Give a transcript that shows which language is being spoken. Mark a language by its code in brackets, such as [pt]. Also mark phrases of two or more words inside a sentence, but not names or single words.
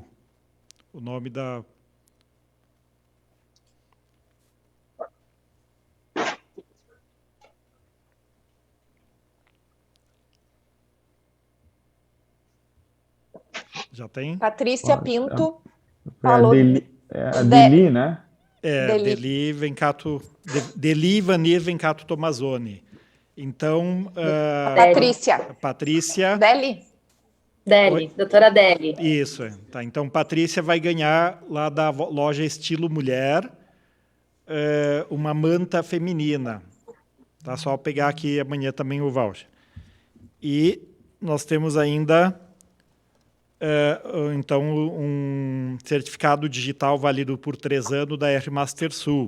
[pt] O nome da... Já tem? Patrícia Pinto Foi a falou Deli, né? Deli Vencato, Deli Vanir Vencato Tomazoni. Então, Patrícia... Deli? Deli, doutora Deli. Isso, tá. Então, Patrícia vai ganhar lá da loja Estilo Mulher uma manta feminina. Tá? Só pegar aqui amanhã também o voucher. E nós temos ainda, então, um certificado digital válido por 3 anos da R Master Sul.